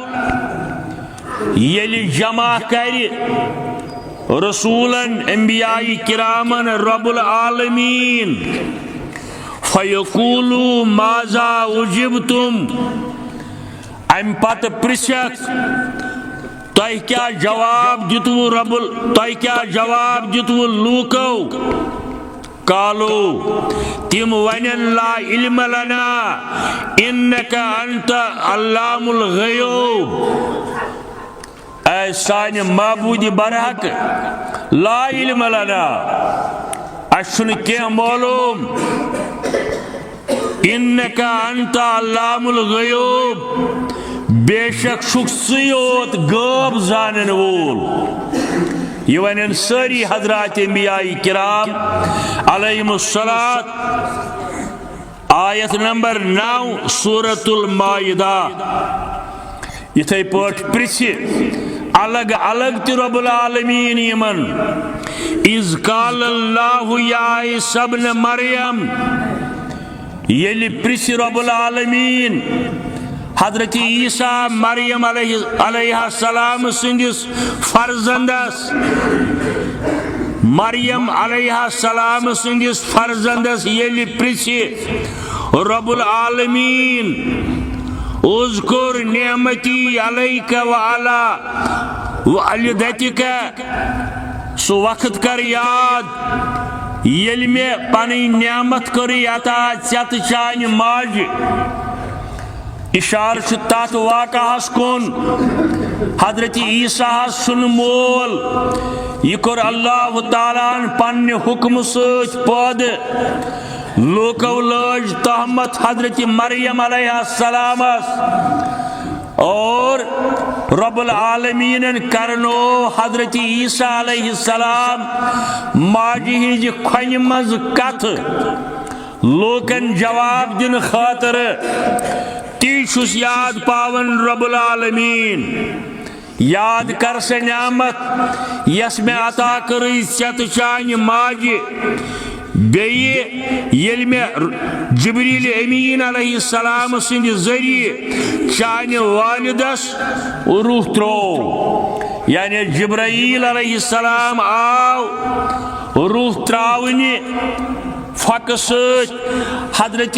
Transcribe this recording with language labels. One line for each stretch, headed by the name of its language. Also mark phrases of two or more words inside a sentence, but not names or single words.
Kashmiri: یلی جمع کری رسولاً انبیاء کرامن
Arabic: رب العالمین فیقولو ماذا اجبتم
Kashmiri: ام پت پرسک تۄہہِ کیا جواب دتو تۄہہِ کیا جواب دتو لوکو قالو تم ونن
Arabic: لا علم لنا انک انت علام الغیوب
Kashmiri: اے سان معبود برحق
Arabic: لا علم لنا
Kashmiri: اشن کیا معلوم
Arabic: انک انت علام الغیوب
Kashmiri: بے شک شخصیت غیب زانن وول یہ ونن ساری حضرات انبیاء کرام
Arabic: علیہم الصلاۃ
Kashmiri: آیت نمبر 9 سورۃ المائدہ یتھے پٲٹھۍ پرژھِ الگ الگ تہِ
Arabic: رب العالمین
Kashmiri: یمن
Arabic: اذ قال اللہ یا عیسی ابن مریم
Kashmiri: ییٚلہِ پرژھِ
Arabic: رب العالمین
Kashmiri: حضرت عیسیٰ مریم
Arabic: علیہ السلام
Kashmiri: سندس فرزندس مریم
Arabic: علیہ السلام
Kashmiri: سندس فرزندس ییٚلہِ پرژھِ
Arabic: رب العالمین اذکر نعمتی علیک وعلی والدتک
Kashmiri: سو وقت کر یاد ییٚلہِ مےٚ پنٕنۍ نعمت کٔرٕے عطا ژےٚ تہٕ چانہِ ماجہِ اشار چھُ تتھ واقعہس کُن حضرت عیسیٰ سُن مول یہ کوٚر
Arabic: اللہ تعالیٰ
Kashmiri: ہن پننہِ حکمہٕ سۭتۍ پٲدٕ لوکو لٲج تہمت حضرت مریم علیہ السلامس اور
Arabic: رب العالمین
Kashmiri: کرنو حضرت عیسیٰ
Arabic: علیہ السلام
Kashmiri: ماجہِ ہنٛزِ کھۄنہِ منٛز کتھ لوکن جواب دن خاطر تی چھُس یاد پاون
Arabic: رب العالمین
Kashmiri: یاد کر سا نعمت یس میں عطا کٔرٕے ژےٚ تہٕ چانہِ ماجہِ بیٚیہِ ییٚلہِ مےٚ جبریل امین
Arabic: علیہ السلام
Kashmiri: سٕنٛدِ ذریعہ چانہِ والدس روح ترٛوو یعنی جبرائیل
Arabic: علیہ السلام
Kashmiri: آو روح تراونہِ فقہ سۭتۍ حضرت